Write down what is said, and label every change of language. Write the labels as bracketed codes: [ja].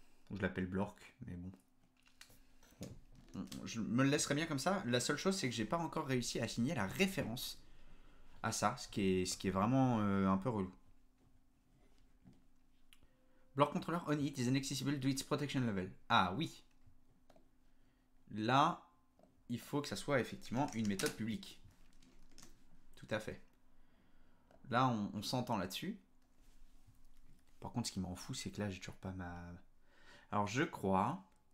[fr] Ou je l'appelle block, mais bon. Je me le laisserai bien comme ça. La seule chose, c'est que j'ai pas encore réussi à assigner la référence à ça, ce qui est vraiment un peu relou. [en] Block controller on it is inaccessible to its protection level. [fr] Ah oui. Là, il faut que ça soit effectivement une méthode publique. Tout à fait. Là, on s'entend là-dessus. Par contre, ce qui m'en fout, c'est que là, j'ai toujours pas ma... Alors, je crois...